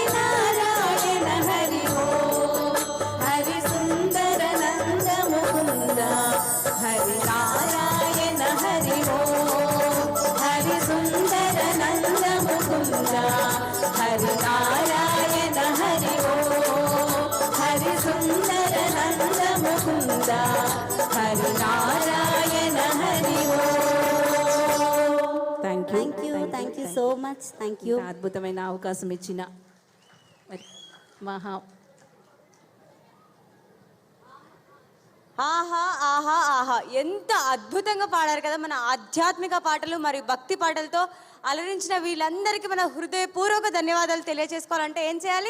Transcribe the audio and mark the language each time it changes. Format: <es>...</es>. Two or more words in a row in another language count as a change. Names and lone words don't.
<hi>नारायण हरि ओ हरि सुंदर नंद मुकुंद हरि नारायण हरि ओ हरि सुंदर नंद मुकुंद हरि नारायण हरि ओ हरि सुंदर नंद मुकुंद हरि नारायण हरि ओ</hi> <en>thank you thank you so much thank you</en> <te>అద్భుతమైన అవకాశం ఇచ్చిన మరి మహా ఆహా ఆహా ఆహా, ఎంత అద్భుతంగా పాడారు కదా మన ఆధ్యాత్మిక పాటలు మరియు భక్తి పాటలతో అలరించిన వీళ్ళందరికీ మన హృదయపూర్వక ధన్యవాదాలు తెలియజేసుకోవాలంటే ఏం చేయాలి?</te>